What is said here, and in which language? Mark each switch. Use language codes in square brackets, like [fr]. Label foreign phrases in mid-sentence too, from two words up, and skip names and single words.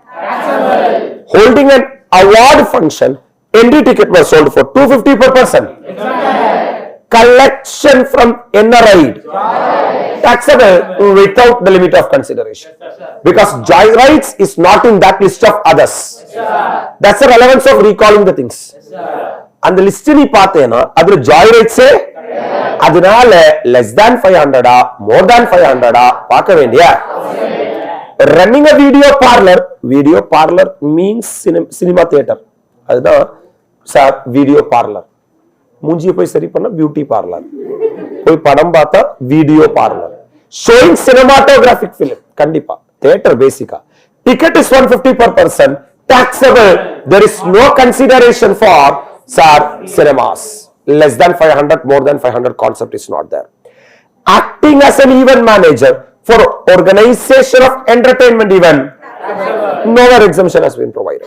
[en] Holding an award function, entry ticket was sold for 250 per person. Collection from NRI, taxable without the limit of consideration. Because joyrides is not in that list of others. That's the relevance of recalling the things. And the list [ta] நீ பாத்தேனா, அது [en] joyrides se, adunale less than 500, more than 500, [ta] பாக்க வேண்டிய. [en] Running a video parlor means cinema theater. Adha sir, video parlor. [ta] மூஞ்சியை போய் சரி பண்ண [en] beauty parlour, [ta] போய் படம் பார்த்தா [en] video parlour. showing cinematographic film, கண்டிப்பா theatre basically. ticket is 150 per person, taxable. There is no consideration for cinemas. Less than 500, more than 500 concept is not there. Acting as an event manager for organization of entertainment event, no other exemption has been provided.